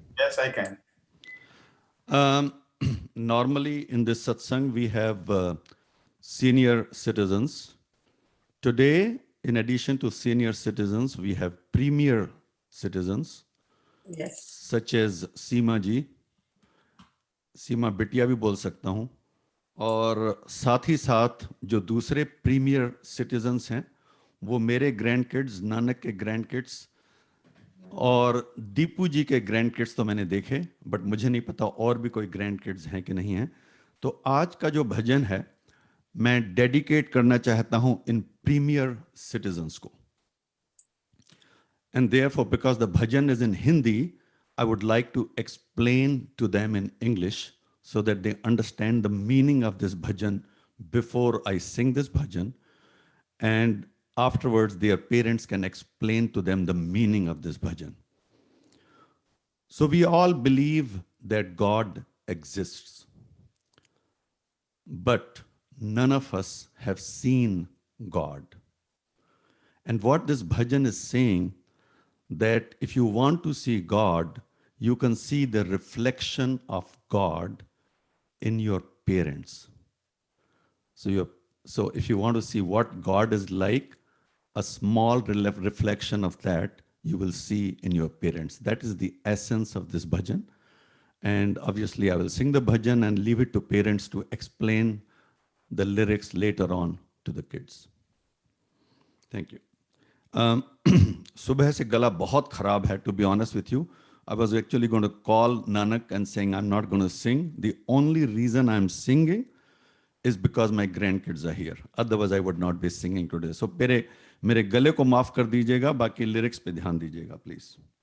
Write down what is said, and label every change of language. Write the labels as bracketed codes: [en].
[en] Yes, I can. Normally in this satsang, we have senior citizens. Today, in addition to senior citizens, we have premier citizens. Yes. Such as Seema ji. [hi] सीमा बिटिया भी बोल सकता हूँ। और साथ ही साथ जो दूसरे प्रीमियर सिटीजन्स हैं वो मेरे ग्रैंड किड्स, नानक के ग्रैंड किड्स और दीपू जी के ग्रैंड किड्स तो मैंने देखे, बट मुझे नहीं पता और भी कोई ग्रैंड किड्स हैं कि नहीं हैं। तो आज का जो भजन है मैं डेडिकेट करना चाहता हूँ इन प्रीमियर सिटीजन्स को। [en] And therefore because the bhajan is in Hindi, I would like to explain to them in English so that they understand the meaning of this bhajan before I sing this bhajan, and afterwards their parents can explain to them the meaning of this bhajan. So we all believe that God exists, but none of us have seen God. And what this bhajan is saying, that if you want to see God, you can see the reflection of God in your parents. So if you want to see what God is like, a small reflection of that you will see in your parents. That is the essence of this bhajan. And obviously I will sing the bhajan and leave it to parents to explain the lyrics later on to the kids. Thank you. [hi] सुबह से गला बहुत खराब है, [en] to be honest with you. I was actually going to call Nanak and saying I'm not going to sing. The only reason I'm singing is because my grandkids are here. Otherwise I would not be singing today. [hi] So मेरे गले को माफ कर दीजिएगा, बाकी lyrics पे ध्यान दीजिएगा प्लीज।